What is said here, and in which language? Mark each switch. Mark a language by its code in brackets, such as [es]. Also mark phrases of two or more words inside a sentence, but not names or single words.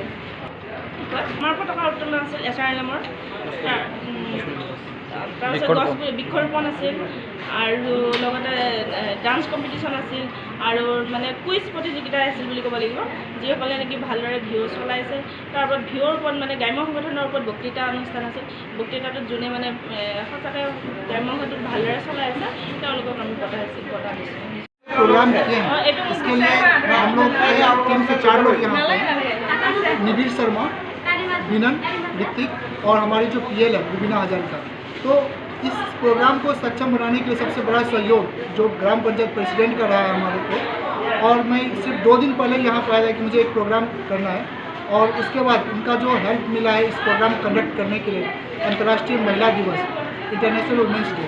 [as] আমাৰ পতাকা উত্তোলন আছিল এছাৰএলএমৰ, তাৰপিছত বৃক্ষৰোপণ আছিল, আৰু লগতে [en] dance competition [as] আছিল, আৰু মানে কুইজ প্ৰতিযোগিতা আছিল বুলি ক'ব লাগিব। যিসকলে নেকি ভালদৰে ভিঅ' চলাইছে, তাৰ ওপৰত ভিঅ'ৰ ওপৰত মানে গ্ৰাম্য সংগঠনৰ ওপৰত বক্তৃতা অনুষ্ঠান আছিল। বক্তৃতাটোত যোনে মানে সঁচাকৈ গ্ৰাম্য সংগঠন ভালদৰে চলাই আছে তেওঁলোকক আমি বঁটা দিছোঁ। [hi] प्रोग्राम किए हैं, इसके लिए हम लोग 3 से 4 लोग यहाँ पे, निबिर शर्मा, बिनन ऋतिक और हमारी जो पीएल है रुबीना हजारिका। तो इस प्रोग्राम को सक्षम बनाने के लिए सबसे बड़ा सहयोग जो ग्राम पंचायत प्रेसिडेंट का रहा है हमारे को, और मैं सिर्फ 2 दिन पहले यहाँ पर आया था कि मुझे एक प्रोग्राम करना है, और उसके बाद उनका जो हेल्प मिला है इस [en] program conduct [hi] करने के लिए, अंतर्राष्ट्रीय महिला दिवस इंटरनेशनल वुमेंस डे।